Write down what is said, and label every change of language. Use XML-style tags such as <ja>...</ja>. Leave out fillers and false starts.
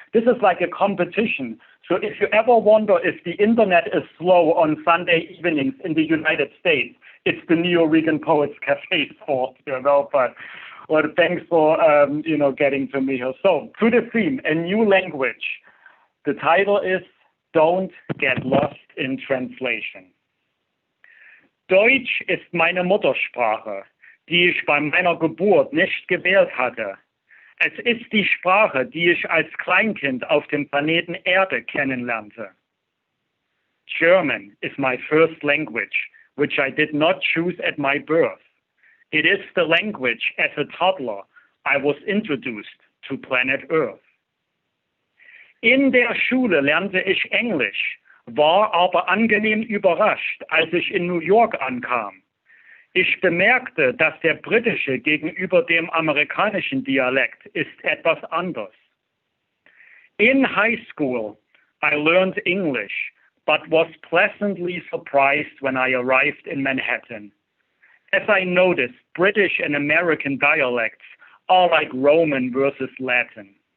<en>This is like a competition. So if you ever wonder if the internet is slow on Sunday evenings in the United States, it's the Neo-Regan Poets Cafe's fault, you know, but well, thanks for, you know, getting to me here. So to the theme, a new language. The title is Don't Get Lost in Translation.</en> <de>Deutsch ist meine Muttersprache, die ich bei meiner Geburt nicht gewählt hatte. Es ist die Sprache, die ich als Kleinkind auf dem Planeten Erde kennenlernte.</de> <en>German is my first language, which I did not choose at my birth. It is the language as a toddler I was introduced to planet Earth.</en> <de>In der Schule lernte ich Englisch, war aber angenehm überrascht, als ich in New York ankam. Ich bemerkte, dass der britische gegenüber dem amerikanischen Dialekt ist etwas anders.</de> <en>In high school, I learned English, but was pleasantly surprised when I arrived in Manhattan. As I noticed, British and American dialects are like Roman versus Latin.</en>